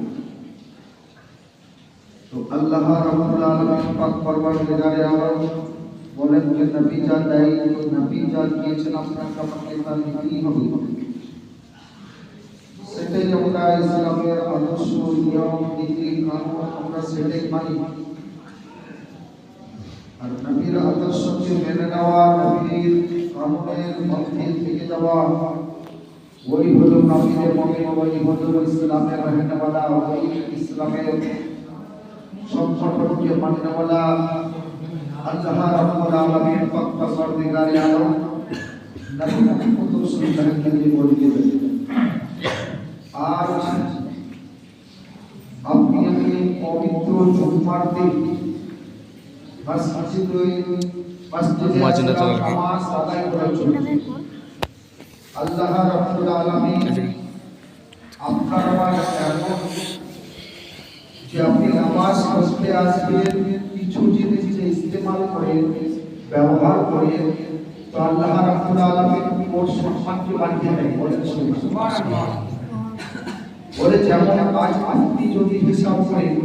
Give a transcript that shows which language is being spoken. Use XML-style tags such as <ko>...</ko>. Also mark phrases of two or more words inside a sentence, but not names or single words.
<bn>তো আল্লাহ রব্বুল আলমিন পাক পরওয়ারদিগার আলম বলেন যে নবী যা দেয় নবী যা দিয়েছেন আপনাকে আমাকে তা নিতেই হবে সেটাই আমরা ইসলামের আদর্শ নিয়ম নীতি কানুন আমরা সেটাই মানি আর নবীর আদর্শকে মেনে নেওয়া নবীর কানুনের মধ্যে থেকে যাওয়া ওই হলো নবীর মুমিন ওই হলো ইসলামের রহনেওয়ালা ওই ইসলামের সম্পর্ককে মানেওয়ালা আল্লাহ রাব্বুল আলামিন পাক পরওয়ারদিগার আলম নবী কত সুন্দর করে বলে দিলেন আজ আপনি আপনি পবিত্র জুম্মার দিন মসজিদ নামাজ আদায় করার জন্য আল্লাহ রাব্বুল আলামিন আপনার আমার এমন যে আপনি নামাজ পড়তে আসবেন কিছু জিনিস যে ইস্তেমাল করে ব্যবহার করে তো আল্লাহ রাব্বুল আলামিন ওর সম্মানকে বাড়িয়ে দেয় বলেন সুবহানাল্লাহ বলে যেমন আজ আপনি যদি হিসাব করে</bn>